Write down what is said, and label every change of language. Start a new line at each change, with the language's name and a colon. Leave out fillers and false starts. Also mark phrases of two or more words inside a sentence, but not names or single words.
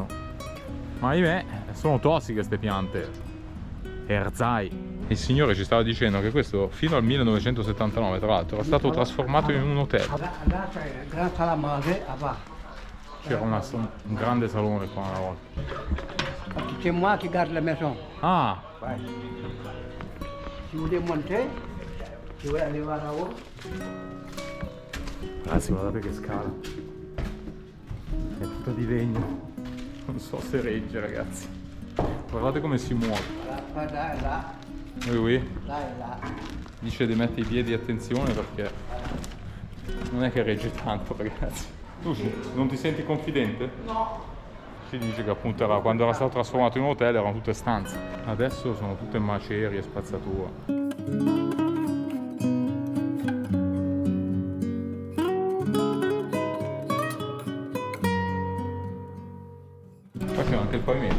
Italian: Ma ahimè, sono tossiche queste piante. Erzai. Il signore ci stava dicendo che questo fino al 1979, tra l'altro, era stato trasformato in un hotel. C'era un grande salone qua una volta.
French: C'est moi qui garde la maison. Ah! Ouais. Si vous voulez monter,
Italian: si vuoi
French: aller voir là-haut.
Italian: Ragazzi, guardate che scala. È tutta di legno. Non so se regge, ragazzi. Guardate come si muove. Là e là.
French: Oui.
Italian: Là e là. Dice di mettere i piedi, attenzione, perché non è che regge tanto, ragazzi. Tu non ti senti confidente? No. Si dice che appunto quando era stato trasformato in un hotel erano tutte stanze. Adesso sono tutte macerie e spazzatura. Qua c'è anche il pavimento.